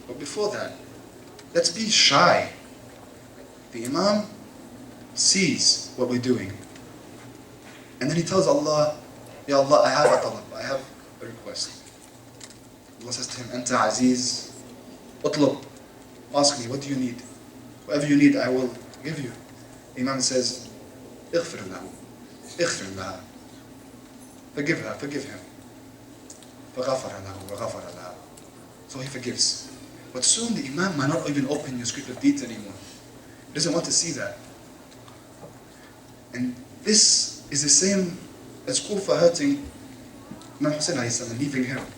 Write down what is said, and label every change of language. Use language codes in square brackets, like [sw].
[en] But before that, let's be shy. The Imam sees what we're doing. And then he tells Allah, Ya Allah, I have a talab, I have a request. Allah says to him, [ar] Anta Aziz, utlub, [en] ask me, what do you need? Whatever you need, I will give you. Imam says, [ar] اغفر له, اغفر لها. [en] Forgive her, forgive him. [ar] فغفر له وغفر لها. [en] So he forgives. But soon the Imam might not even open your script of deeds anymore. He doesn't want to see that. And this is the same as Kufa hurting Imam Hussain and leaving him.